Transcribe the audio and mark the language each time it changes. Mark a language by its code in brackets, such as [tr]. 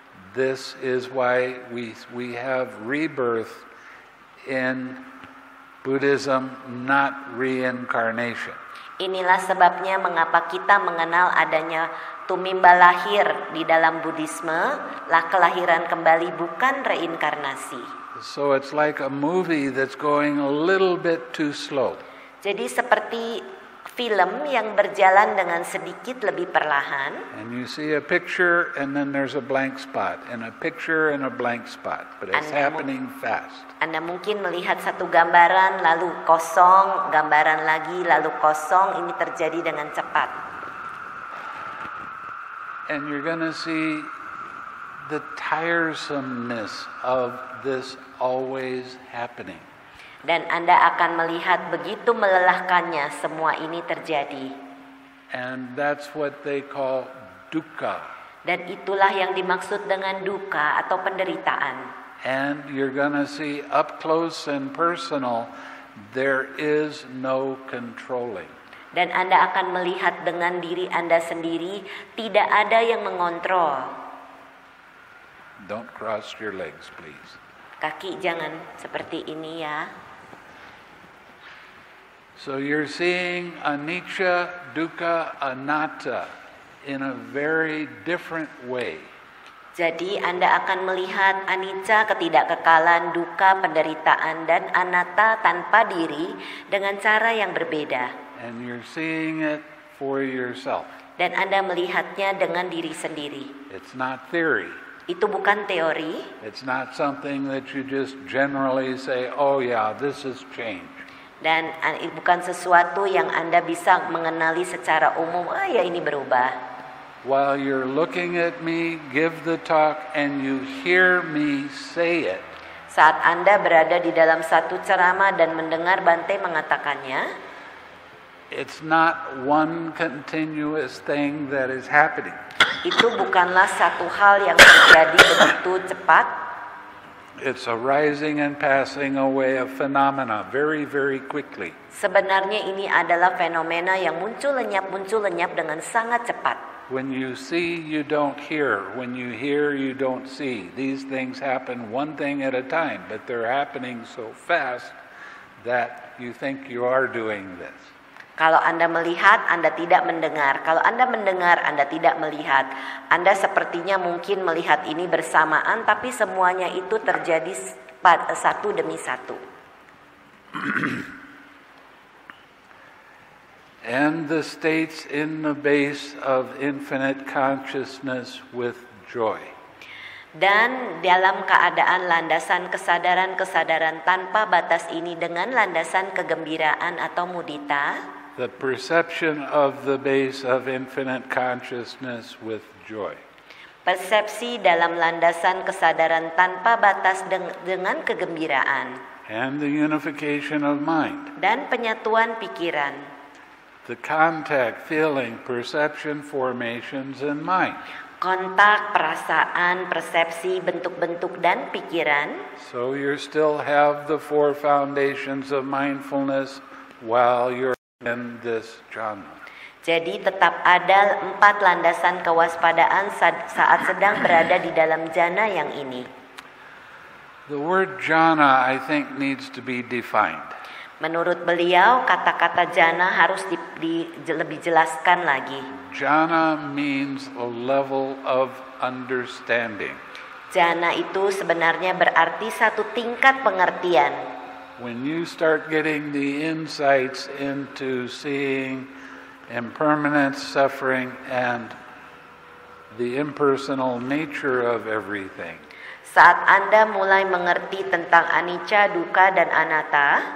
[en] This is why we have rebirth in Buddhism, not reincarnation. [id] Inilah sebabnya mengapa kita mengenal adanya tumimba lahir di dalam Buddhisme, kelahiran kembali bukan reinkarnasi. [en] So it's like a movie that's going a little bit too slow. [id] Jadi seperti film yang berjalan dengan sedikit lebih perlahan. [en] And you see a picture and then there's a blank spot, and a picture and a blank spot, but it's happening fast. [id] Anda mungkin melihat satu gambaran lalu kosong, gambaran lagi lalu kosong, ini terjadi dengan cepat. [en] And you're going to see the tiresomeness of this always happening. [id] Dan Anda akan melihat begitu melelahkannya semua ini terjadi. [en] And that's what they call dukkha. [id] Dan itulah yang dimaksud dengan dukkha atau penderitaan. [en] And you're going to see up close and personal, there is no controlling. [id] Dan Anda akan melihat dengan diri Anda sendiri, tidak ada yang mengontrol. [en] Don't cross your legs, please. [id] Kaki jangan seperti ini ya. [en] So you're seeing anicca, dukkha, anatta in a very different way. [id] Jadi Anda akan melihat anicca, ketidakkekalan, dukkha, penderitaan, dan anatta, tanpa diri, dengan cara yang berbeda. [en] And you're seeing it for yourself. [id] Dan Anda melihatnya dengan diri sendiri. [en] It's not theory. [id] Itu bukan teori. [en] It's not something that you just generally say, oh yeah, this has changed. [id] Dan bukan sesuatu yang Anda bisa mengenali secara umum, ya ini berubah. [en] While you're looking at me, give the talk, and you hear me say it. [id] Saat Anda berada di dalam satu ceramah dan mendengar Bante mengatakannya, [en] it's not one continuous thing that is happening. [id] Itu bukanlah satu hal yang terjadi begitu cepat. [en] It's a rising and passing away of phenomena very, very quickly. [id] Sebenarnya ini adalah fenomena yang muncul lenyap dengan sangat cepat. [en] When you see, you don't hear. When you hear, you don't see. These things happen one thing at a time, but they're happening so fast that you think you are doing this. [id] Kalau Anda melihat, Anda tidak mendengar. Kalau Anda mendengar, Anda tidak melihat. Anda sepertinya mungkin melihat ini bersamaan, tapi semuanya itu terjadi satu demi satu. [en] And the states in the base of infinite consciousness with joy. [id] Dan dalam keadaan landasan kesadaran-kesadaran tanpa batas ini dengan landasan kegembiraan atau mudita. [en] The perception of the base of infinite consciousness with joy. [id] Persepsi dalam landasan kesadaran tanpa batas dengan kegembiraan. [en] And the unification of mind. [id] Dan penyatuan pikiran. [en] The contact, feeling, perception, formations, and mind. [id] Kontak, perasaan, persepsi, bentuk-bentuk, dan pikiran. [en] So you still have the four foundations of mindfulness while you're in this jhana. [id] Jadi tetap ada 4 landasan kewaspadaan saat sedang berada di dalam jhana yang ini. [en] The word jhana, I think, needs to be defined. [id] Menurut beliau, kata-kata jhana harus lebih jelaskan lagi. [en] Jhana means a level of understanding. [id] Jhana itu sebenarnya berarti satu tingkat pengertian. [en] When you start getting the insights into seeing impermanence, suffering, and the impersonal nature of everything. [id] Saat Anda mulai mengerti tentang anicca, dukkha, dan anatta,